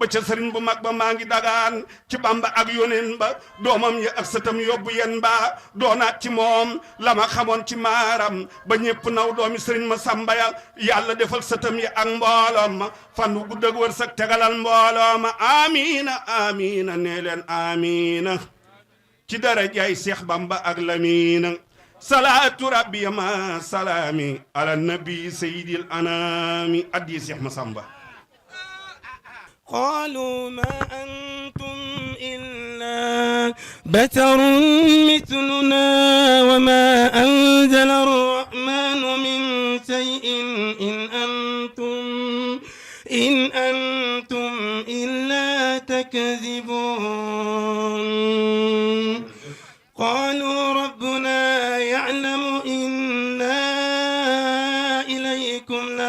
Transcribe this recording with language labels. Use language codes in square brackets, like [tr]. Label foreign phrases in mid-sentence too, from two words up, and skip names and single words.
[wo] ca sëriñ bu mag ba maa ngi dagaan ci Bamba ak yoneen ba doomam ya ak sëtam yóbbu yen ba doonaat ci moom la ma xamoon ci maaram ba ñépp naw doomi Sëriñ Masamba ya yàlla defal sëtam ya ak mbooloom ma fan wu gudd ak wërsëg tegalal mbooloo ma amiina amiina nee leen amiina ci darajaay Seex Bamba ak Lamiina [ar] صلاة ربي مع سلام على النبي سيد الأنام [wo] addi Seex Masamba [ar] قالوا ما أنتم إلا بشر مثلنا وما أنزل الرحمن من شيء إن أنتم إلا تكذبون قالوا ربنا يعلم إنا إليكم